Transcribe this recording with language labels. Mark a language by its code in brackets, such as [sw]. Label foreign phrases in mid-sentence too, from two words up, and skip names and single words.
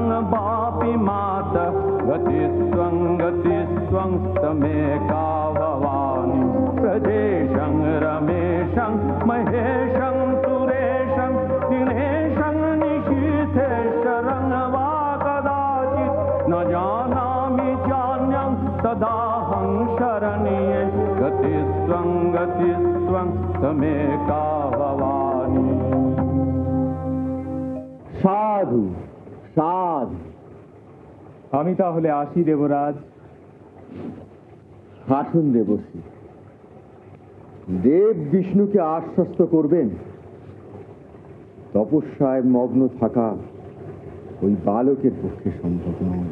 [sa] वापि मातः गतिस्त्वं तमेका भवानि प्रदेशं रमेशं महेशं सुरेशं दिनेशं निशीथेश्वरं वा कदाचित् न जानामि चान्यं तदाहं शरण्ये गतिस्त्वं तमेका भवानि। [bn] সাধু সাধু। আমি তাহলে আসি দেবরাজ। আসুন দেবশ্রী। দেব বিষ্ণুকে আশ্বস্ত করবেন তপস্যায় মগ্ন থাকা ওই বালকের পক্ষে সম্ভব নয়।